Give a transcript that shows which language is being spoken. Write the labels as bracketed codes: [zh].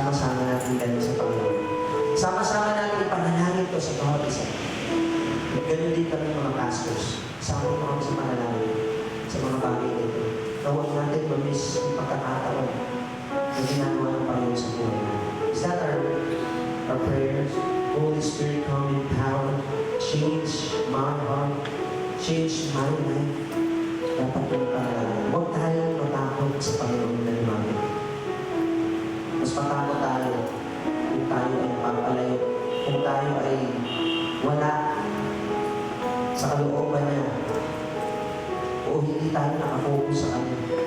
[tl] Sama-sama natin dahil sa Panginoon. Sama-sama natin ipanalangin ito sa bawat isa. At ganun din kami mga pastors. Sama mo kami sa panalangin sa mga bagay nito. Na huwag natin ma-miss yung pagkakataon na ginagawa ng Panginoon sa buhay natin. [en] Is that our prayers? Holy Spirit, come in power, change my heart, change my life. [tl] Dapat yung panalangin. Huwag tayong matakot sa Panginoon na lumapit. Mas matakot tayo kung tayo ay papalayo, kung tayo ay wala sa kalooban niya o hindi tayo nakafocus sa Kanya.